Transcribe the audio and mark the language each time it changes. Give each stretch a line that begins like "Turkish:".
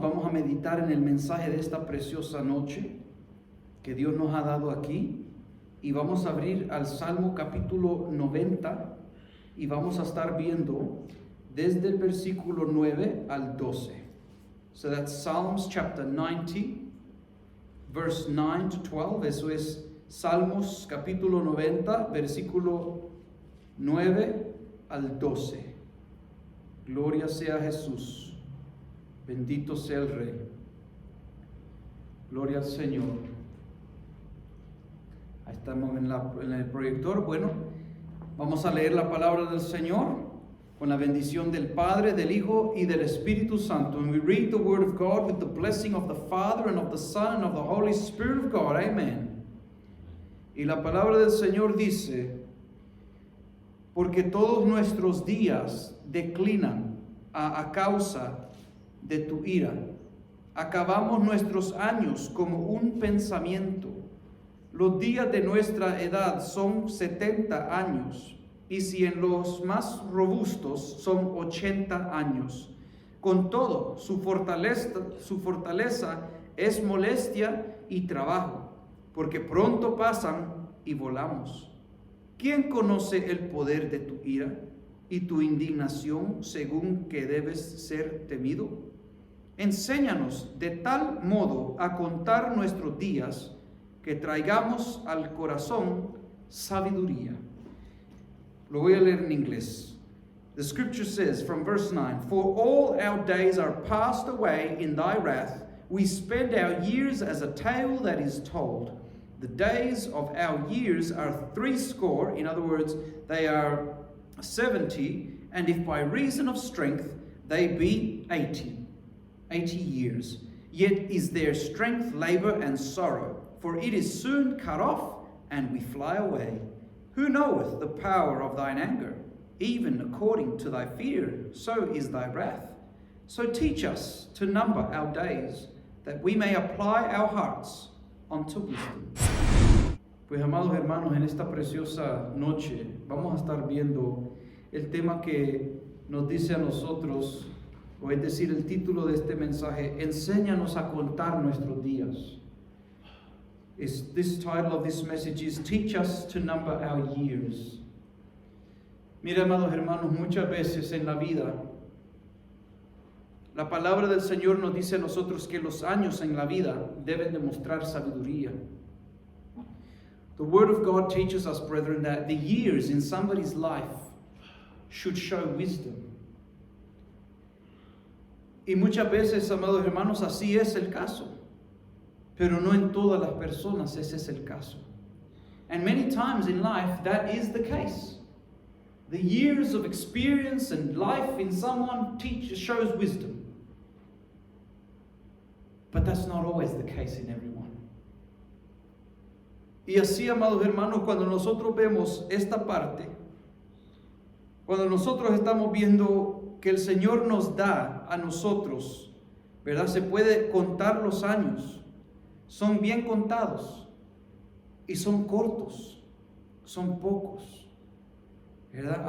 Spanish: Vamos a meditar en el mensaje de esta preciosa noche que Dios nos ha dado aquí. Y vamos a abrir al Salmo capítulo 90 y vamos a estar viendo desde el versículo 9 al 12.
English: So that's Psalms chapter 90, verse 9 to 12.
Spanish: Eso es Salmos capítulo 90, versículo 9 al 12. Gloria sea Jesús. Bendito sea el Rey. Gloria al Señor. Ahí estamos en el proyector. Bueno, vamos a leer la palabra del Señor con la bendición del Padre, del Hijo y del Espíritu Santo.
English: And we read the word of God with the blessing of the Father and of the Son and of the Holy Spirit of God. Amen.
Spanish: Y la palabra del Señor dice: porque todos nuestros días declinan a causa de tu ira. Acabamos nuestros años como un pensamiento. Los días de nuestra edad son 70 años, y si en los más robustos son 80 años. Con todo, su fortaleza es molestia y trabajo, porque pronto pasan y volamos. ¿Quién conoce el poder de tu ira y tu indignación según que debes ser temido? Enséñanos de tal modo a contar nuestros días que traigamos al corazón sabiduría. Lo voy a leer en inglés.
English: The scripture says from verse 9, for all our days are passed away in thy wrath. We spend our years as a tale that is told. The days of our years are 80. In other words, they are 70. And if by reason of strength they be 80 years. Yet is their strength labor and sorrow. For it is soon cut off, and we fly away. Who knoweth the power of thine anger? Even according to thy fear, so is thy wrath. So teach us to number our days, that we may apply our hearts unto wisdom.
Spanish: Pues, amados hermanos, en esta preciosa noche vamos a estar viendo el tema que nos dice a nosotros, o es decir, el título de este mensaje: enséñanos a contar nuestros días.
English: This title of this message is Teach Us to Number Our Years.
Spanish: Mira, amados hermanos, muchas veces en la vida la palabra del Señor nos dice a nosotros que los años en la vida deben demostrar sabiduría.
English: The Word of God teaches us, brethren, that the years in somebody's life should show wisdom.
Spanish: Y muchas veces, amados hermanos, así es el caso. Pero no en todas las personas ese es el caso.
English: And many times in life that is the case. The years of experience and life in someone shows wisdom. But that's not always the case in everyone.
Spanish: Y así, amados hermanos, cuando nosotros vemos esta parte, cuando nosotros estamos viendo que el Señor nos da a nosotros, ¿verdad? Se puede contar los años. Son bien contados y son cortos, son pocos, ¿verdad?